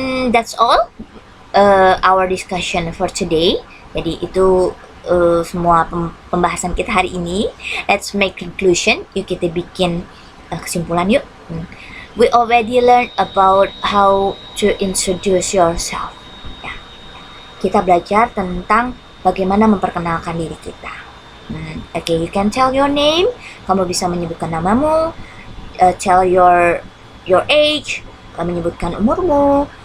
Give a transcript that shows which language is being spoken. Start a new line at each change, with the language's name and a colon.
English: That's all our discussion for today.
Indonesian: Jadi itu semua pembahasan kita hari ini.
English: Let's make conclusion.
Indonesian: Yuk kita bikin kesimpulan yuk.
English: We already learned about how to introduce yourself. Ya.
Indonesian: Kita belajar tentang bagaimana memperkenalkan diri kita.
English: Okay, you can tell your name.
Indonesian: Kamu bisa menyebutkan namamu.
English: Tell your age.
Indonesian: Kamu menyebutkan umurmu.